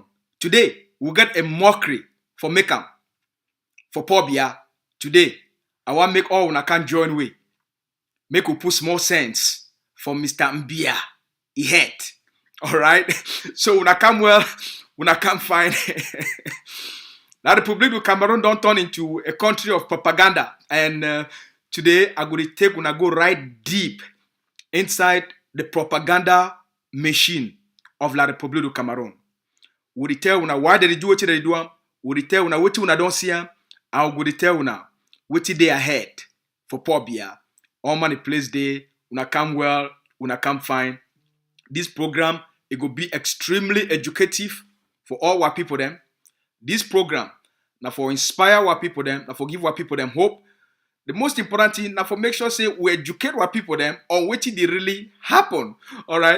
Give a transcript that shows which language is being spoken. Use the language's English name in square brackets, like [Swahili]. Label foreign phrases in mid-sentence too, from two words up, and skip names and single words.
[Nigerian Pidgin] Today, we get a mockery for Mekam, for Pobia. Today, I want make all una can join way. Make we put small sense for Mr. Mbia. He head. Alright? So una come well, una come fine. La République du Cameroun don't turn into a country of propaganda. And today, I'm going to take una go right deep inside the propaganda machine of La République du Cameroun. We tell una why they do what they do. We tell una what una don't see. And we tell una what they ahead for Pobia. All money place day. Una come well. Una come fine. This program it will be extremely educative for all our people them. This program now for inspire our people them. Now for give our people them hope. The most important thing now for make sure say we educate our people them on what they really happen. All right.